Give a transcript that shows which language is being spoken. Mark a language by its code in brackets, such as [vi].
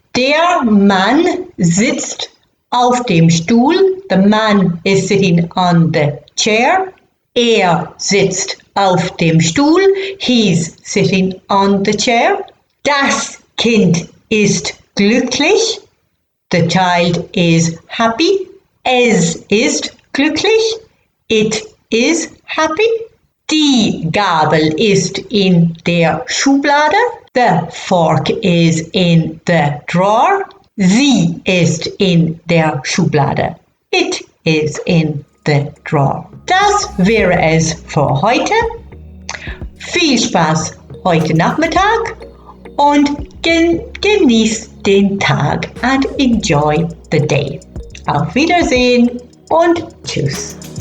[de] Der Mann sitzt auf dem Stuhl. [en] The man is sitting on the chair. [de] Sitzt auf dem Stuhl. [en] He's sitting on the chair. [de] Das Kind ist glücklich. [en] The child is happy. [de] Es ist glücklich. [en] It is happy. [de] Die Gabel ist in der Schublade. [en] The fork is in the drawer. [de] Sie ist in der Schublade. [en] It is in the drawer. [de] Das wäre es für heute. Viel Spaß heute Nachmittag und genießt den Tag [en] and enjoy the day. [de] Auf Wiedersehen und tschüss.